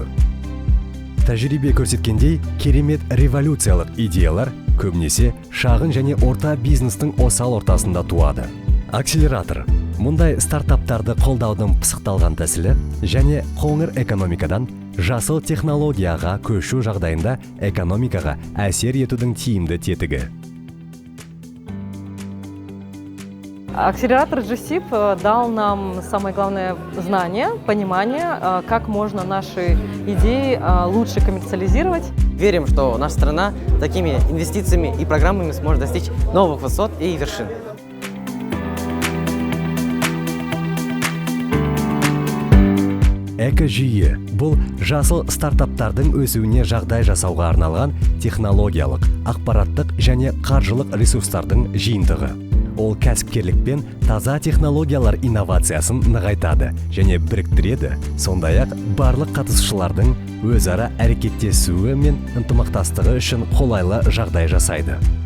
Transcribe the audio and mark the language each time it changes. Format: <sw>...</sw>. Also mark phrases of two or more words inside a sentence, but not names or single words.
<kk>Тәжірибе көрсеткендей, керемет революциялық идеялар көбінесе шағын және орта бизнестің осал ортасында туады. Акселератор мұндай стартаптарды қолдаудың пысықталған тәсілі және қоңыр экономикадан жасыл технологияға көшу жағдайында экономикаға әсер етудің тиімді тетігі.</kk> <ru>Акселератор GCIP дал нам самое главное знание, понимание, как можно наши идеи лучше коммерциализировать. Верим, что наша страна такими инвестициями и программами сможет достичь новых высот и вершин.</ru> <kk>Экожүйе бұл жасыл стартаптардың өсуіне жағдай жасауға арналған технологиялық, ақпараттық және қаржылық ресурстардың жиынтығы. Ол кәсіпкерлік пен таза технологиялар инновациясын нығайтады және біріктіреді, сондай-ақ барлық қатысушылардың өзара әрекеттесуі мен ынтымақтастығы үшін қолайлы жағдай жасайды.</kk>